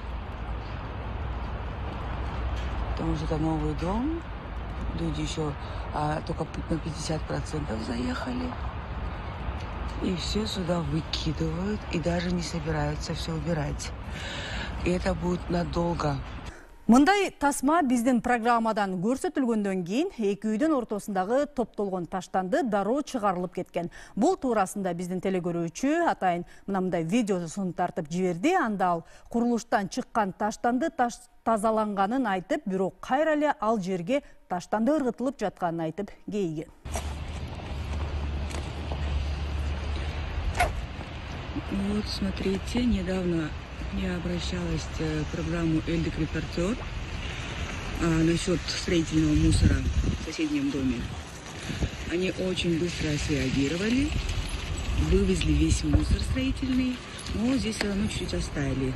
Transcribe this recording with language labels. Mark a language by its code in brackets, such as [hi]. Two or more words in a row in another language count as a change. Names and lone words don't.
[ru] Потому что это новый дом, люди еще только на 50% заехали, и все сюда выкидывают, и даже не собираются все убирать. И это будет надолго. [ky] Мындай тасма биздин программадан көрсөтүлгөндөн кийин эки үйдүн ортосундагы топтолгон таштанды дароо чыгарылып кеткен. Бул туурасында биздин телекөрүүчү атайын мындай видеосун тартып жиберди. Анда ал курулуштан чыккан таштанды тазаланганын айтып, бирок кайра эле ал жерге таштанды ыргытылып жатканын айтып кейген. [ru] Вот, смотрите, недавно я обращалась в программу «Эльдик Репортер» насчет строительного мусора в соседнем доме. Они очень быстро среагировали, вывезли весь мусор строительный, но здесь все равно чуть-чуть оставили.